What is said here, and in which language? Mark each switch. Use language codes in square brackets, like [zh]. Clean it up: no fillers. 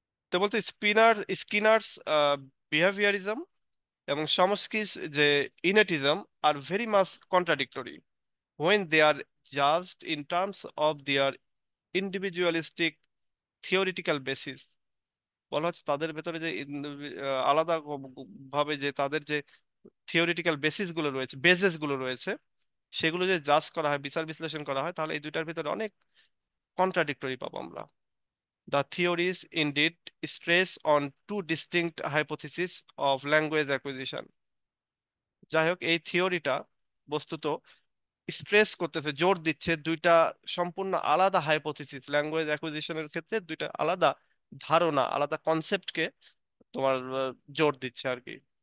[bn] তো বলতে [en] Skinner's behaviourism এবং Chomsky's যে innatism are very much contradictory when they are judged in terms of their individualistic theoretical basis। [bn] বলা হচ্ছে তাদের ভেতরে যে আলাদা ভাবে যে তাদের যে থিওরিটিক্যাল বেসিস গুলো রয়েছে, বেসেস গুলো রয়েছে, সেগুলো যে জাজ করা হয়, বিচার বিশ্লেষণ করা হয়, তাহলে এই দুইটার ভিতরে অনেক কন্ট্রাডিক্টরি পাবো আমরা। [en] The theories indeed stress on two distinct hypotheses of language acquisition। [bn] যাই হোক, এই থিওরিটা বস্তুত স্ট্রেস করতেছে, জোর দিচ্ছে দুইটা সম্পূর্ণ আলাদা হাইপোথিসিস, ল্যাঙ্গুয়েজ অ্যাকুইজিশনের ক্ষেত্রে দুইটা আলাদা ধারণা, আলাদা কনসেপ্টকে তোমার জোর দিচ্ছে আর কি।